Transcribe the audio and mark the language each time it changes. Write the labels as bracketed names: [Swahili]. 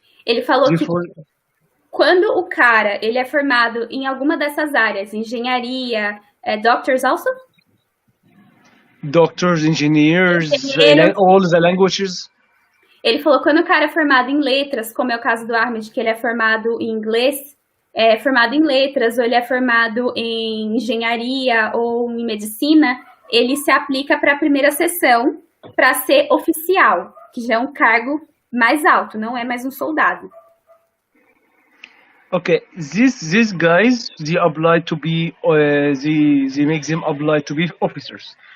[Portuguese] Ele falou que quando o cara ele é formado em alguma dessas áreas, engenharia, [English] doctors also? Doctors, engineers, all the languages. [Portuguese] Ele falou que quando o cara é formado em letras, como é o caso do Ahmed, que ele é formado em inglês, formado em letras, ou ele é formado em engenharia ou em medicina, ele se aplica para a primeira sessão para ser oficial, que já é um cargo mais alto, não é mais um soldado. [English] Okay, these guys, they apply to be, they make them apply to be officers.